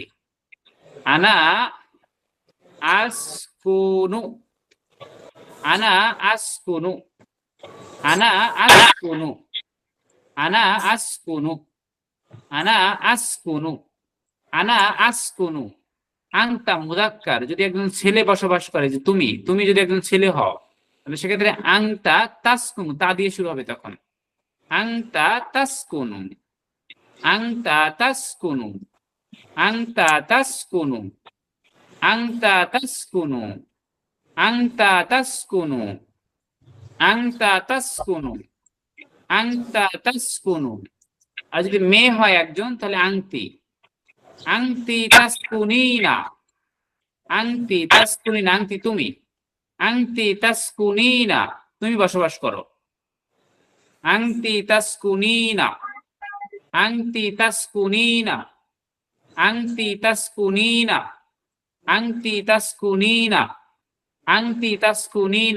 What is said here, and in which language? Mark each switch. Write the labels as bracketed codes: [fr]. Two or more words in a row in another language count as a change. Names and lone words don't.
[ar] أنا أسكن، أنا أسكن، أنا أسكن، أنا أسكن، أنا أسكن، أنا أسكن. أنت مذكر, [bn] যদি একজন ছেলে বসবাস করে, যে তুমি, তুমি যদি একজন ছেলে হও, তাহলে সেক্ষেত্রে [ar] أنت تسكن, [bn] তা দিয়ে শুরু হবে তখন। [ar] أنت تسكن، أنت تسكن، أنت تسكن، أنت تسكن، أنت تسكن، أنت تسكن، أنت تسكن. [bn] আর যদি মেয়ে হয় একজন, তাহলে [ar] أنتِ، أنتِ تسكنين، أنتِ تسكنين، أنتِ [bn] তুমি, [ar] أنتِ تسكنين, [bn] তুমি বসবাস করো। [ar] أنتِ تسكنين، أنتِ تسكنين، أنتِ تسكنين، أنتِ تسكنين، أنتِ تسكنين.